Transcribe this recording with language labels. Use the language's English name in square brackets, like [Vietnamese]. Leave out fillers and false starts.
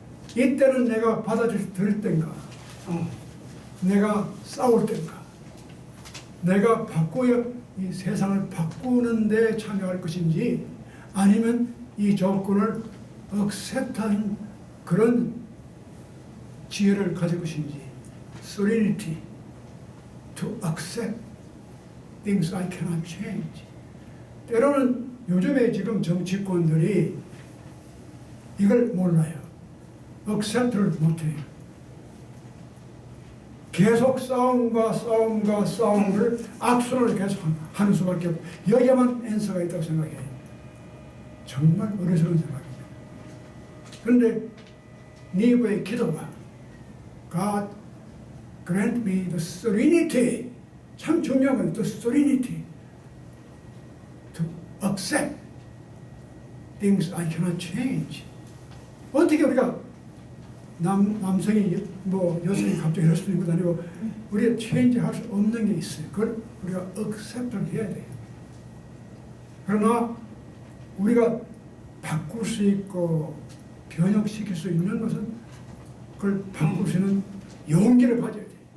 [Korean] 이때는 내가 받아들일 땐가, 내가 싸울 땐가, 내가 이 세상을 바꾸는 데 참여할 것인지 아니면 이 조건을 accept하는 그런 지혜를 가질 것인지. [English] serenity to accept things I cannot change. [Korean] 때로는 요즘에 지금 정치권들이 이걸 몰라요. accept를 못해요. 계속 싸움과 싸움을 악순환을 계속 하는 수밖에 없고 여기에만 앤서가 있다고 생각해요. 정말 어리석은 생각입니다. 그런데 니브의 기도가 [English] God grant me the serenity, [Korean] 참 중요한 건 [English] the serenity to accept things I cannot change. [Korean] 어떻게 우리가 남성이 뭐 여성이 갑자기 이럴 수도 있고 아니고 우리가 체인지 할 수 없는 게 있어요. 그걸 우리가 accept를 해야 돼요. 그러나 우리가 바꿀 수 있고 변형시킬 수 있는 것은 그걸 바꿀 수 있는 용기를 가져야 돼요.